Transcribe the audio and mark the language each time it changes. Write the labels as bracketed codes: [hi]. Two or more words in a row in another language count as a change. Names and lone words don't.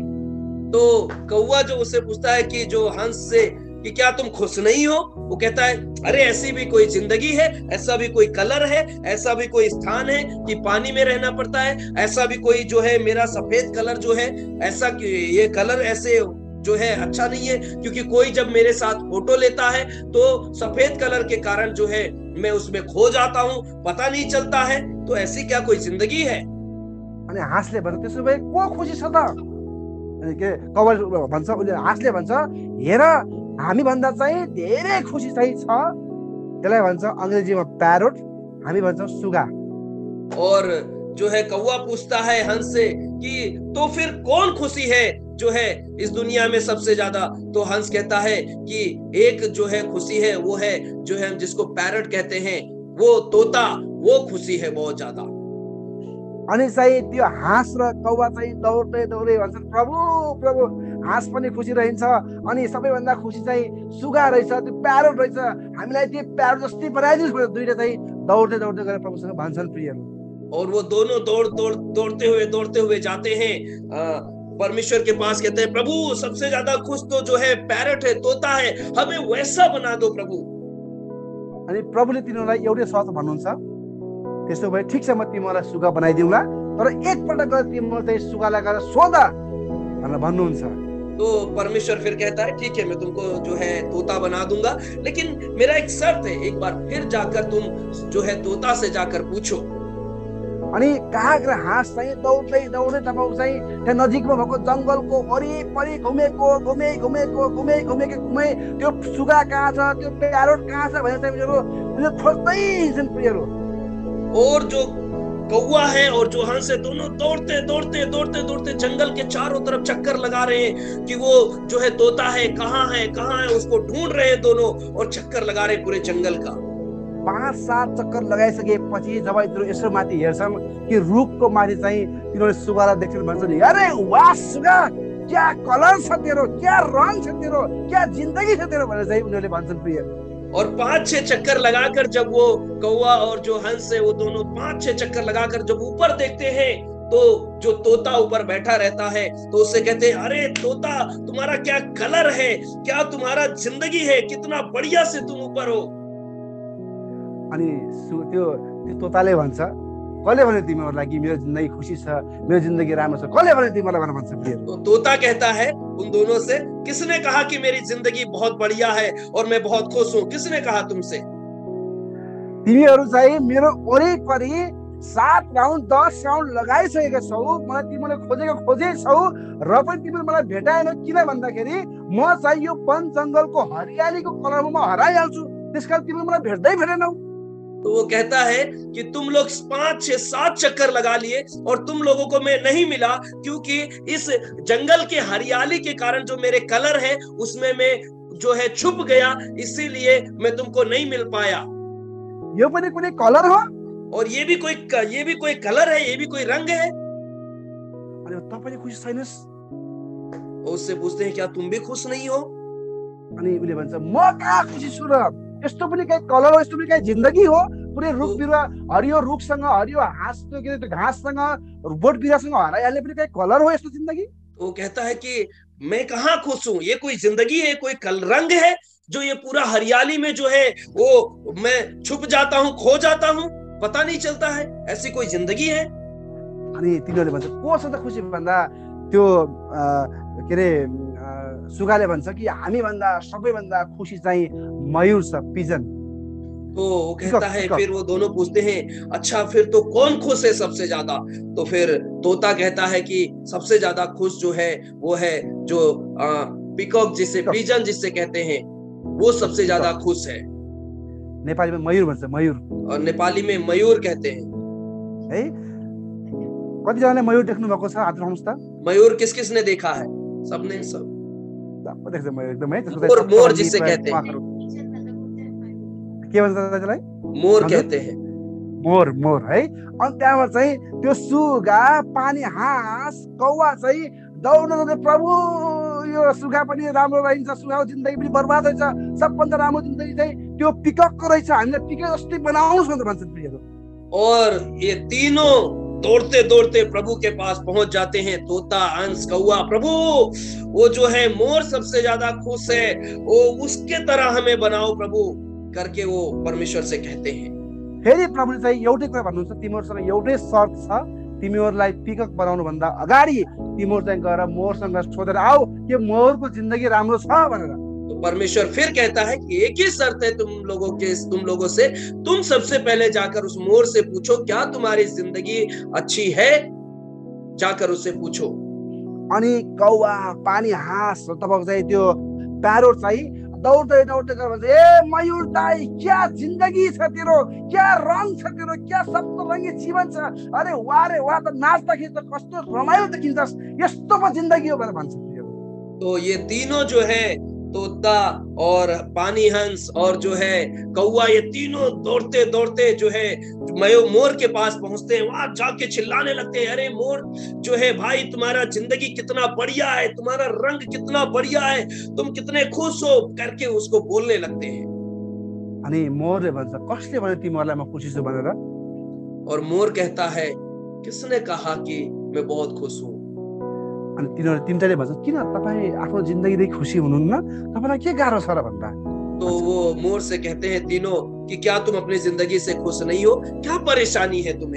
[hi] तो कौवा जो उससे पूछता है कि जो हंस से कि क्या तुम खुश नहीं हो, वो कहता है, अरे ऐसी भी कोई जिंदगी है, ऐसा भी कोई कलर है, ऐसा भी कोई स्थान है कि पानी में रहना पड़ता है, ऐसा भी कोई जो है मेरा सफेद कलर जो है ऐसा, ये कलर ऐसे जो है अच्छा नहीं है, क्योंकि कोई जब मेरे साथ फोटो लेता है तो सफेद कलर के कारण जो है मैं उसमें खो जाता हूँ, पता नहीं चलता है, तो ऐसी क्या कोई जिंदगी है। [ne] अनि हाँसले भन्छ, त्यसो भए को खुसी छ त? अनि के कौवाले भन्छ, उसले हाँसले भन्छ, हेर हामी भन्दा चाहिँ धेरै खुसी चाहिँ छ, त्यसलाई भन्छ अंग्रेजीमा प्यारोट, हामी भन्छौं सुगा। [hi] और जो है कौवा पूछता है हंस से कि तो फिर कौन खुशी है जो है इस दुनिया में सबसे ज्यादा। तो हंस कहता है कि एक जो है खुशी है वो है जो है जिसको पैरट कहते हैं, वो तोता, वो खुशी है बहुत ज्यादा। [ne] अनि चाहिँ त्यो हाँस र कौवा चाहिँ दौड्दै दौड्दै भन्छन्, प्रभु प्रभु हाँस पनि खुसी रहन्छ अनि सबैभन्दा खुसी चाहिँ सुगा रहेछ, त्यो प्यारोट रहेछ, हामीलाई त्यो प्यारोट जस्तै बनाइदिनुहोस् भनेर दुईटा चाहिँ दौड्दै दौड्दै गएर प्रभुसँग भन्छन् प्रियहरू। [hi] और वो दोनों दौड़ते हुए जाते हैं परमेश्वर के पास, कहते हैं प्रभु सबसे ज्यादा खुश तो जो है पैरट है, तोता है, हमें वैसा बना दो प्रभु। [ne] अनि प्रभुले तिनीहरूलाई एउटै शर्त भन्नुहुन्छ, त्यसो भए ठिक छ म तिमीहरूलाई सुगा बनाइदिउँला, तर एकपल्ट गएर तिमीले चाहिँ सुगालाई गएर सोध भनेर भन्नुहुन्छ। [hi] तो परमेश्वर फिर कहता है ठीक है मैं तुमको जो है तोता बना दूंगा, लेकिन मेरा एक शर्त है, एक बार फिर जाकर तुम जो है तोता से जाकर पूछो। [ne] अनि कहाँ गएर हाँस चाहिँ दौड्दै दौड्दै तपाईँ चाहिँ त्यहाँ नजिकमा भएको जङ्गलको वरिपरि घुमेको त्यो सुगा कहाँ छ, त्यो प्यारोट कहाँ छ भनेर चाहिँ खोज्दै हिँड्छन् प्रियहरू। [hi] और जो कौवा है और जो हंस है दोनों दौड़ते जंगल के चारों तरफ चक्कर लगा रहे हैं कि वो जो है तोता है कहाँ है, उसको ढूंढ रहे हैं दोनों, और चक्कर लगा रहे पूरे जंगल का। [ne] 5-7 चक्कर लगाइसकेपछि जब तिनीहरू यसो माथि हेर्छन् कि रुखको माथि चाहिँ तिनीहरूले सुगालाई देख्छन्, भन्छन् अरे वाह सुगा, क्या कलर छ तेरो, क्या रङ छ तेरो, क्या जिन्दगी छ तेरो भनेर चाहिँ उनीहरूले भन्छन् प्रिय। [hi] और 5-6 चक्कर लगाकर जब वो कौवा और जो हंस है वो दोनों 5-6 चक्कर लगाकर जब ऊपर देखते हैं तो जो तोता ऊपर बैठा रहता है तो उससे कहते हैं अरे तोता तुम्हारा क्या कलर है, क्या तुम्हारा जिंदगी है, कितना बढ़िया से तुम ऊपर हो। [ne] अनि त्यो तोताले भन्छ, कसले भन्यो तिमीहरूलाई कि मेरो जिन्दगी खुसी छ, मेरो जिन्दगी राम्रो छ, कसले भन्यो तिमीलाई भनेर भन्छ प्रिय। [hi] तो तोता कहता है उन दोनों से, किसने कहा कि मेरी जिंदगी बहुत बढ़िया है और मैं बहुत खुश हूँ, किसने कहा तुमसे? [ne] तिमीहरू चाहिँ मेरो वरिपरि 7 राउन्ड 10 राउन्ड लगाइसकेका छौ, मलाई तिमीले खोजेकै छौ र पनि तिमीले मलाई भेटाएनौ, किन भन्दाखेरि म चाहिँ यो वन जङ्गलको हरियालीको कलरमा म हराइहाल्छु, त्यसकारण तिमीले मलाई भेट्दैनौ। [hi] तो वो कहता है कि तुम लोग 5-6-7 चक्कर लगा लिए और तुम लोगों को मैं नहीं मिला, क्योंकि इस जंगल के हरियाली के कारण जो मेरे कलर है उसमें मैं जो है छुप गया, इसीलिए मैं तुमको नहीं मिल पाया। [ne] यो पनि कुनै कलर हो, [hi] और ये भी कोई कलर है, ये भी कोई रंग है। [ne] अनि तपाईले खुसी छैनस्? [hi] उससे पूछते हैं क्या तुम भी खुश नहीं हो? [ne] अनि उले भन्छ म कहाँ खुसी छु र, यस्तो पनि कहीं कलर हो, यस्तो पनि कहीं जिन्दगी हो, पुरै रुख बिरुवा हरियो रुखसँग हरियो हाँसको के त्यो घाँससँग बोट बिरुवासँग हराइहाल्ने पनि कहीं कलर हो यस्तो जिन्दगी? [hi] वो कहता है कि मैं कहाँ खुश हूँ, ये कोई जिंदगी है, कोई रंग है जो ये पूरा हरियाली में जो है वो मैं छुप जाता हूँ, खो जाता हूँ, पता नहीं चलता है, ऐसी कोई जिंदगी है? [ne] अनि तिनीहरूले भन्छ कोसँग खुसी भन्दा त्यो के रे सुगाले भन्छ कि हामी भन्दा सबैभन्दा खुसी चाहिँ मयूर छ, पिजन। [hi] तो वो कहता है, फिर वो दोनों पूछते हैं अच्छा फिर तो कौन खुश है सबसे ज्यादा? तो फिर तोता कहता है कि सबसे ज्यादा खुश जो है वो है जो पिकॉक जिसे पिजन जिससे कहते हैं, वो सबसे ज्यादा खुश है। [ne] नेपाली में मयूर भन्छ, मयूर, [hi] और नेपाली में मयूर कहते हैं है। [ne] कतिजनाले मयूर देख्नु भएको छ? हात उठाउनुस् त। [hi] मयूर किस किसने देखा है? सबने, सब [ne] देख्छ मयूर एकदम है। [hi] मोर जिससे कहते हैं, [ne] के भन्छ त्यसलाई? [hi] मोर कहते हैं, मोर, मोर है। [ne] अनि त्यहाँबाट चाहिँ त्यो सुगा, पानी हाँस, कौवा चाहिँ दौड्दै प्रभु यो सुगा पनि राम्रो रहन्छ, सुगाको जिन्दगी पनि बर्बाद हुन्छ, सबभन्दा राम्रो जिन्दगी चाहिँ त्यो पिककको रहेछ, हामीले पिकक जस्तै बनाउनुस् भनेर भन्छन् प्रियहरू। [hi] और ये तीनों दौड़ते दौड़ते प्रभु के पास पहुंच जाते हैं, तोता, हंस, कौवा। प्रभु वो जो है मोर सबसे ज्यादा खुश है, वो उसके तरह हमें बनाओ प्रभु करके वो परमेश्वर से कहते हैं। [ne] फेरि प्रभुले चाहिँ एउटै कुरा भन्नुहुन्छ, तिमीहरूसँग एउटै शर्त छ, तिमीहरूलाई पिकक बनाउनु भन्दा अगाडि तिमीहरू चाहिँ गएर मोरसँग सोधेर आऊ कि मोरको जिन्दगी राम्रो छ भनेर। [hi] तो परमेश्वर फिर कहता है कि एक ही शर्त है तुम लोगों से, तुम सबसे पहले जाकर उस मोर से पूछो क्या तुम्हारी जिंदगी अच्छी है, जाकर उससे पूछो। [ne] अनि कौवा, पानी हाँस, तपाईको चाहिँ त्यो प्यारोट चाहिँ दौड्दै दौड्दै गएर भन्छ ए मयूर दाई, क्या जिन्दगी छ तेरो, क्या रङ छ तेरो, क्या सप्तरङ्गी जीवन छ, अरे वाह रे वाह, त नाच्दाखेरि त कस्तो रमाइलो देखिन्छस्, यस्तो पो जिन्दगी हो भनेर भन्छ। [hi] तो ये तीनों जो है तोता और पानी हंस और जो है कौवा, ये तीनों दौड़ते दौड़ते जो है मोर के पास पहुंचते हैं। वहां जाके चिल्लाने लगते हैं, अरे मोर जो है भाई, तुम्हारा जिंदगी कितना बढ़िया है, तुम्हारा रंग कितना बढ़िया है, तुम कितने खुश हो करके उसको बोलने लगते हैं। [ne] अनि मोरले भन्छ कसले भन्यो तिमीहरूलाई म खुसी छु भनेर? [hi] और मोर कहता है, किसने कहा कि मैं बहुत खुश हूँ? [ne] अनि तिनीहरू तिनटाले भन्छ किन तपाईँ आफ्नो जिन्दगीदेखि खुसी हुनुहुन्न, तपाईँलाई के गाह्रो छ र भन्दा? [hi] तो वो मोर से कहते हैं तीनों कि क्या तुम अपनी जिंदगी से खुश नहीं हो, क्या परेशानी है तुम्हें?